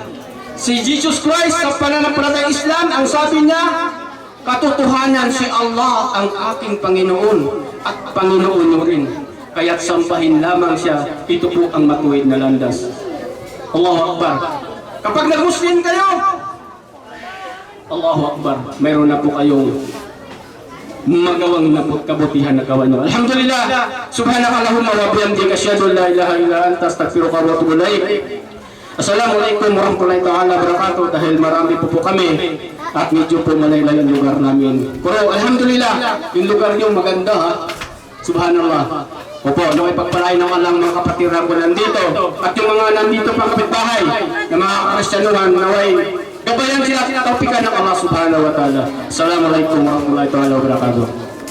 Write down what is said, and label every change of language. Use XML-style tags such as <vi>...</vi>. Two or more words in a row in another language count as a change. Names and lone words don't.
<tl>Si Jesus Christ sa pananampalatayang Islam, ang sabi niya, katotohanan si Allah ang aking Panginoon at Panginoon nyo rin. Kaya't sambahin lamang siya, ito po ang matuwid na landas.</tl> <ar>الله أكبر.</ar> <tl>Kapag nag-Muslim kayo,</tl> <ar>الله أكبر,</ar> <tl>mayroon na po kayong magawang kabutihan na gawa nyo.</tl> <ar>الحمد لله سبحانك اللهم وبحمدك أشهد أن لا إله إلا أنت أستغفرك وأتوب إليك. السلام عليكم ورحمة الله تعالى وبركاته.</ar> <tl>Dahil marami po kami at medyo po malaylay ang lugar namin. Pero alhamdulillah, yung lugar nyo maganda ha. Subhanallah. Opo, naway pagpalain ng Allah mga kapatiran ko nandito. At yung mga nandito pang kapitbahay na mga Kristyanuhan, naway gabayan sila at taupikan ng Allah</tl> <ar>سبحانه وتعالى. السلام عليكم ورحمة الله وبركاته.</ar>